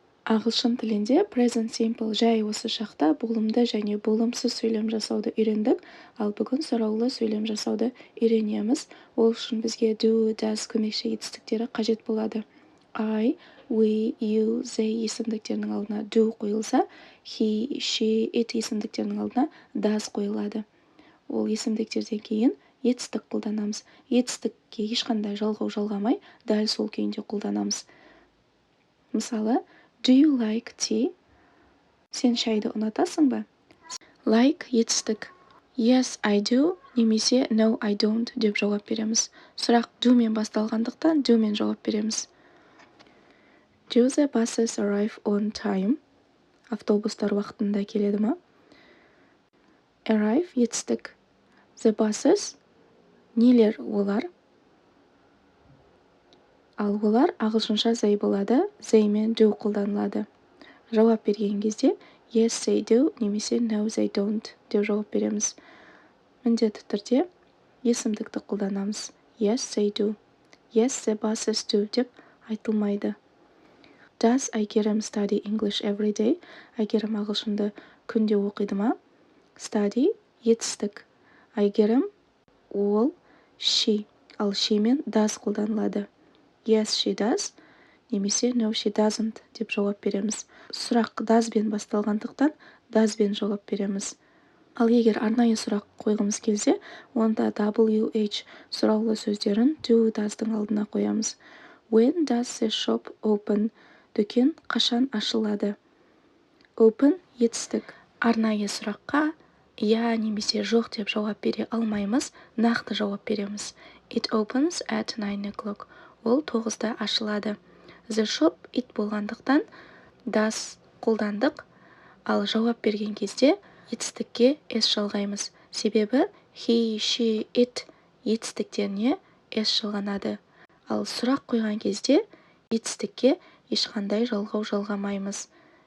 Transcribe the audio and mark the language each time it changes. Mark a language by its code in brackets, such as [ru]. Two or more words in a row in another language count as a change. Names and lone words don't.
[kk] Ағылшын тілінде [en] present simple [kk] жай осы шақта болымды және болымсыз сөйлем жасауды үйрендік, ал бүгін сұраулы сөйлем жасауды үйренеміз. Ол үшін бізге [en] do, does [kk] көмекші етістіктері қажет болады. [en] I, we, you, they [kk] есімдіктерінің алдына do қойылса, [en] he, she, it [kk] есімдіктерінің алдына does қойылады. Ол есімдіктерден кейін етістік қолданамыз. Етістікке ешқандай жалғау жалғамай, дәл сол күйінде қолданамыз. Мысалы, [en] do you like tea? [kk] Сен шайды ұнатасың ба? Like етістік. [en] Yes, I do, немесе no, I don't [kk] деп жауап береміз. Сұрақ do мен басталғандықтан do мен жауап береміз. [en] Do the buses arrive on time? [kk] Автобустар уақытында келеді ма? Arrive етістік. [en] The buses [kk] нелер олар? Ал олар ағылшынша they болады, they мен do қолданылады. Жауап берген кезде [en] yes, they do, [kk] немесе [en] no, they don't [kk] деп жауап береміз. Міндетті түрде есімдікті қолданамыз. [en] Yes, they do. Yes, the buses do [kk] деп айтылмайды. [en] Does Әйгерім study English every day? [kk] Әйгерім ағылшынды күнде оқиды ма? Study етістік. Әйгерім ол she, ал she мен does қолданылады. [en] Yes, she does, немесе no, she doesn't [kk] деп жауап береміз. Сұрақ does бен басталғандықтан does бен жауап береміз. Ал егер арнайы сұрақ қойғымыз келсе, онда WH сұраулы сөздерін do, does'дың алдына қоямыз. [en] When does the shop open? [kk] Дүкен қашан ашылады? Open етістік. Арнайы сұраққа я немесе жоқ деп жауап бере алмаймыз, нақты жауап береміз. [en] It opens at 9 o'clock. [kk] Ол 9-да ашылады. [en] The shop [kk] it болғандықтан does қолдандық, ал жауап берген кезде етістікке s жалғаймыз. Себебі [en] he, she, it [kk] етістіктеріне s жалғанады. Ал сұрақ қойған кезде етістікке ешқандай жалғау жалғамаймыз.